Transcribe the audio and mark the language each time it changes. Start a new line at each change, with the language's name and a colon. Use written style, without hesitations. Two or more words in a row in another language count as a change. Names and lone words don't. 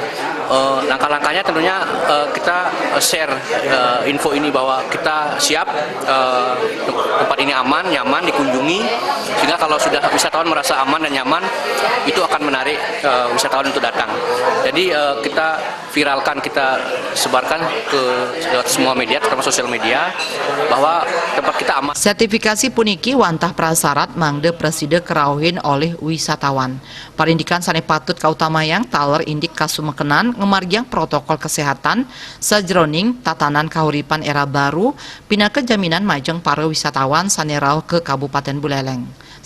Indonesian: Langkah-langkahnya tentunya kita
English: share info
Indonesian: ini bahwa kita siap, tempat ini aman, nyaman dikunjungi, sehingga kalau sudah wisatawan merasa aman dan nyaman, itu akan menarik wisatawan untuk datang. Jadi kita viralkan, kita sebarkan ke semua media, terutama sosial media, bahwa tempat kita aman.
Balinese: Sertifikasi puniki wantah prasyarat mangde preside kerauhin oleh wisatawan. Parindikan sane patut kautamayang taler indik kasumekenan ngemargiang protokol kesehatan sajroning tatanan kahuripan era baru pinake jaminan majeng para wisatawan sanerau ke Kabupaten Buleleng.